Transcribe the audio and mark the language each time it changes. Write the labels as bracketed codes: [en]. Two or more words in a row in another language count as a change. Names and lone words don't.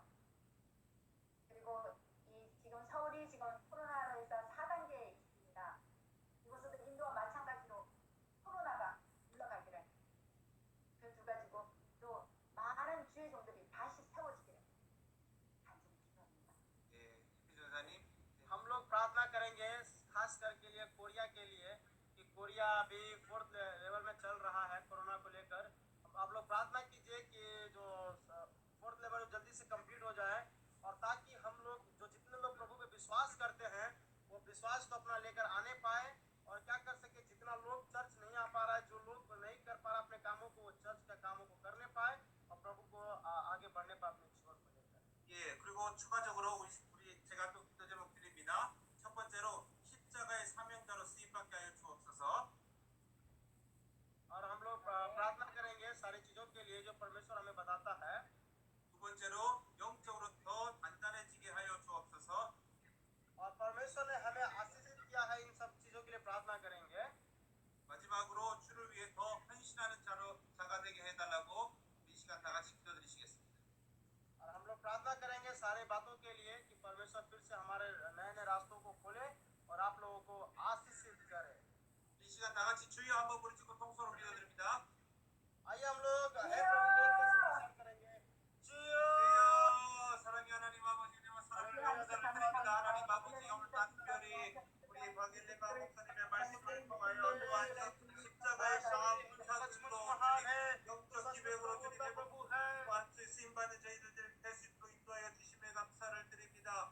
[ko] 그리고 지금 서울이 지금 코로나로 해서 4단계에 있습니다. 이곳에도 인도와 마찬가지로 코로나가 물러가기를 그 두 가지고 또 많은 주의 종들이 다시 세워지기를 간절히 기도합니다. 예, 전사님. [hi] हम लोग प्रार्थना करेंगे खास करके लिए कोरिया के लिए, कि कोरिया अभी 4th लेवल में चल रहा है कोरोना को लेकर। आप लोग प्रार्थना कीजिए कि जो 4th लेवल जल्दी से कंप्लीट हो जाए, और ताकि हम लोग जो जितने लोग प्रभु पे विश्वास करते हैं वो विश्वास को अपना लेकर आने पाए, और क्या कर सके, जितना लोग चर्च नहीं आ पा रहा है, जो लोग नहीं कर पा रहा अपने कामों को, वो चर्च के कामों को करने पाए और प्रभु को आगे बढ़ने पाए अपने जीवन को लेकर। [ko] 추가적으로 제가 또 기도 제목 드립니다. 첫 번째로 십자가의 사명자로 쓰임받게 하여 주옵소서. [hi] और हम लोग प्रार्थना करेंगे सारी चीजों के लिए जो परमेश्वर हमें बताता है। [ko] 두 번째로 영적으로 더 단단해지게 하여 주옵소서. [hi] और परमेश्वर ने हमें आशीषित किया है, इन सब चीजों के लिए प्रार्थना करेंगे। [ko] 마지막으로 주를 위해 더 헌신하는 자가 되게 해달라고 이 시간 다 같이 기도드리시겠습니다. [hi] और हम लोग प्रार्थना करेंगे सारे बातों के लिए कि परमेश्वर फिर से हमारे नए नए रास्तों को खोले और आप लोगों को आशीषित करे। [ko] 이 시간 다 같이 주여 한번 부르짖고 통성으로 기도드립니다. [hi] आइए हम लोग हे प्रभु बोल के स्वीकार करेंगे। [ko] 주여! 주여 사랑의 하나님 아버지 내가 사랑을 감사를 드립니다. 하나님 아버지 오늘 특별히 우리 박일레바 목사님의 말씀을 통하여 또한 십자가의 상황 분사들로 영적 기백으로 주님의 또한 쓰임받는 저희들 될 수 있도록 인도하여 주심에 감사를 드립니다.